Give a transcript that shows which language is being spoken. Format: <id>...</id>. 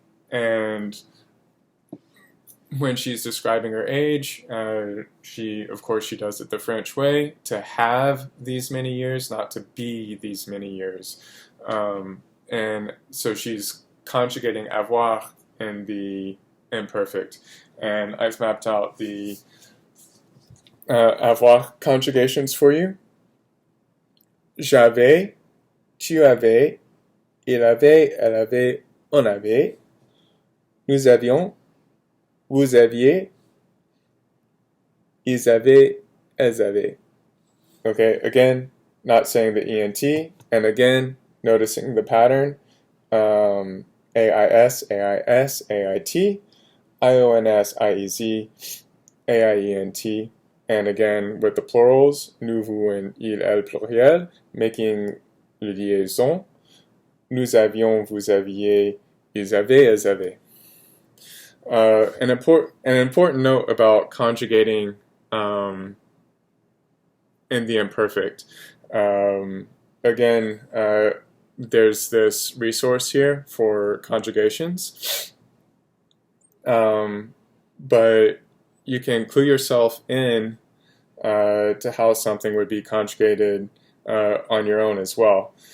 <en>And when she's describing her age, of course, she does it the French way, to have these many years, not to be these many years. And so she's conjugating avoir in the imperfect. And I've mapped out the avoir conjugations for you.</en> <fr>J'avais, tu avais, il avait, elle avait, on avait. Nous avions, vous aviez, ils avaient, elles avaient.</fr> <en>Okay, again, not saying the ENT, and again, noticing the pattern. AIS, AIS, AIT, IONS, IEZ, AIENT, and again, with the plurals, nous, vous, and il, elle, pluriel, making the liaison.</en> <fr>Nous avions, vous aviez, ils avaient, elles avaient.</fr> <en>An important note about conjugating in the imperfect. Again, there's this resource here for conjugations, but you can clue yourself in to how something would be conjugated on your own as well.</en>